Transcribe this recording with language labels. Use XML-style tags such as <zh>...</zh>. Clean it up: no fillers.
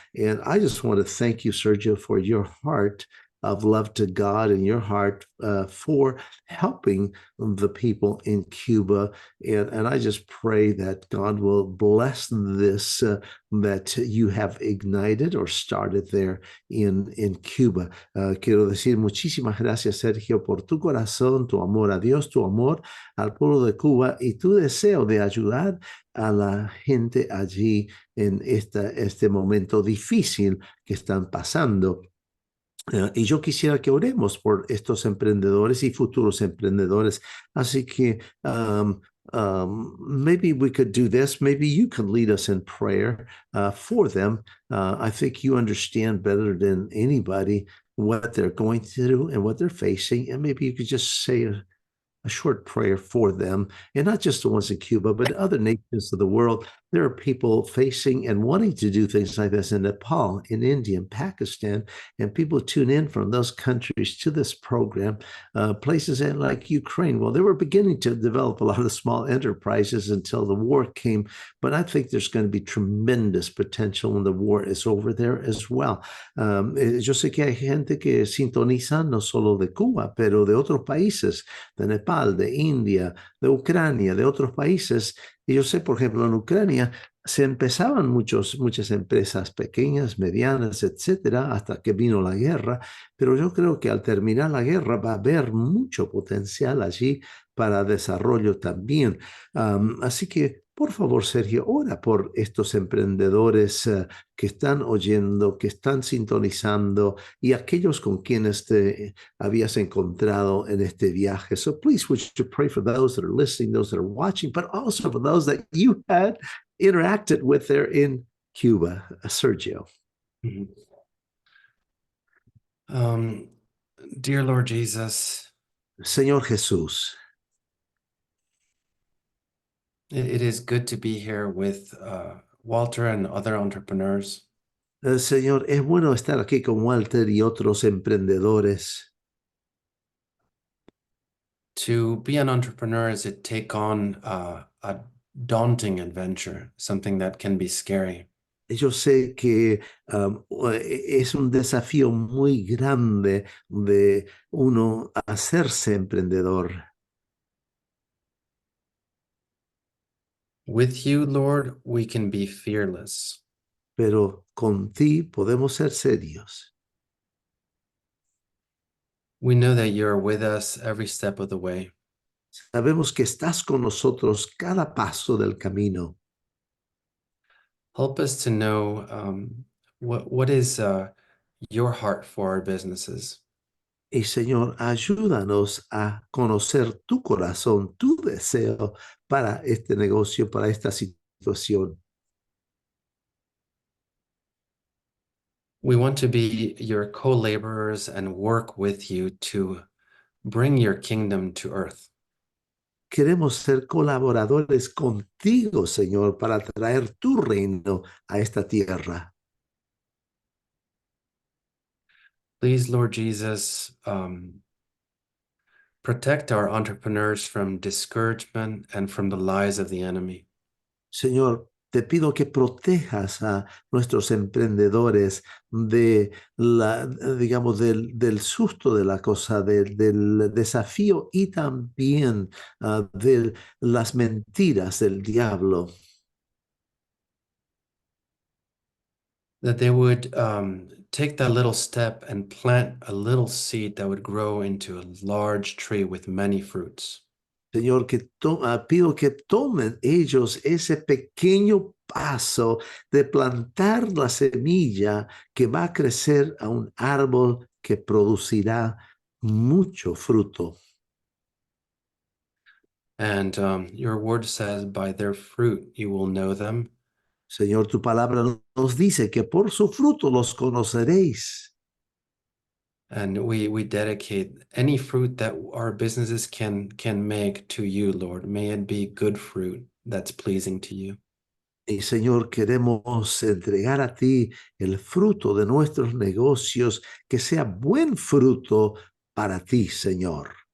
<en>And I just want to thank you, Sergio, for your heart of love to God and your heart for helping the people in Cuba. And I just pray that God will bless this that you have ignited or started there in Cuba.</en> <es>Quiero decir muchísimas gracias, Sergio, por tu corazón, tu amor a Dios, tu amor al pueblo de Cuba y tu deseo de ayudar a la gente allí en este momento difícil que están pasando. Y yo quisiera que oremos por estos emprendedores y futuros emprendedores. Así que</es> <en>maybe we could do this. Maybe you can lead us in prayer for them. I think you understand better than anybody what they're going through and what they're facing. And maybe you could just say a short prayer for them, and not just the ones in Cuba, but other nations of the world. There are people facing and wanting to do things like this in Nepal, in India, in Pakistan, and people tune in from those countries to this program. Places like Ukraine, well, they were beginning to develop a lot of small enterprises until the war came, but I think there's going to be tremendous potential when the war is over there as well.</en> <es>Yo sé que hay gente que sintoniza no solo de Cuba, pero de otros países, de Nepal, de India, de Ucrania, de otros países. Y yo sé, por ejemplo, en Ucrania se empezaban muchas empresas pequeñas, medianas, etcétera, hasta que vino la guerra. Pero yo creo que al terminar la guerra va a haber mucho potencial allí para desarrollo también. Así que, por favor, Sergio, ora por estos emprendedores que están oyendo, que están sintonizando y aquellos con quienes te habías encontrado en este viaje.</es> <en>So please, would you pray for those that are listening, those that are watching, but also for those that you had interacted with there in Cuba, Sergio. Mhm. Dear Lord Jesus,</en> <es>Señor Jesús,</es> <en>it is good to be here with Walter and other entrepreneurs.</en> <es>Señor, es bueno estar aquí con Walter y otros emprendedores.</es> <en>To be an entrepreneur is to take on a daunting adventure, something that can be scary.</en> <es>Yo sé que es un desafío muy grande de uno hacerse emprendedor.</es> <en>With you, Lord, we can be fearless.</en> <es>Pero con ti podemos ser serios.</es> <en>We know that you're with us every step of the way.</en> <es>Sabemos que estás con nosotros cada paso del camino.</es> <en>Help us to know what is your heart for our businesses.</en> <es>Y Señor, ayúdanos a conocer tu corazón, tu deseo para este negocio, para esta situación.</es> <en>We want to be your co-laborers and work with you to bring your kingdom to earth.</en> <es>Queremos ser colaboradores contigo, Señor, para traer tu reino a esta tierra.</es> <en>Please, Lord Jesus, protect our entrepreneurs from discouragement and from the lies of the enemy.</en> <es>Señor, te pido que protejas a nuestros emprendedores de digamos, del susto de la cosa, del desafío y también de las mentiras del diablo.</es> <en>That they would take that little step and plant a little seed that would grow into a large tree with many fruits.</en> <es>Señor, pido que tomen ellos ese pequeño paso de plantar la semilla que va a crecer a un árbol que producirá mucho fruto.</es> <en>And your word says, by their fruit you will know them.</en> <es>Señor, tu palabra nos dice que por su fruto los conoceréis.</es> <en>And we dedicate any fruit that our businesses can make to you, Lord. May it be good fruit that's pleasing to you.</en> <es>Y Señor, queremos entregar a ti el fruto de nuestros negocios, que sea buen fruto para ti, Señor.</es>